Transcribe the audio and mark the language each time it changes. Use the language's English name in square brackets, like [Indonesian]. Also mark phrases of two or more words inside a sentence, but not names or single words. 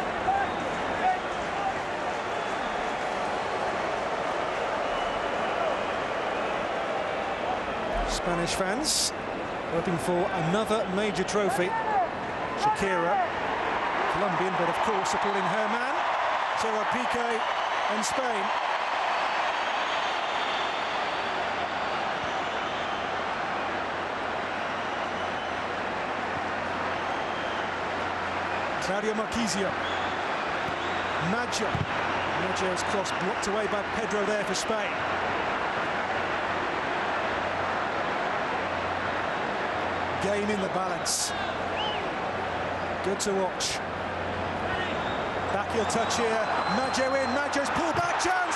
[English] Spanish fans hoping for another major trophy. Shakira, Colombian, but of course supporting her man, Gerard Piqué and Spain. Claudio Marquisio. Maggio's cross blocked away by Pedro there for Spain. Game in the balance. Good to watch. Backheel touch here. Maggio in. Maggio's pulled back. Chance.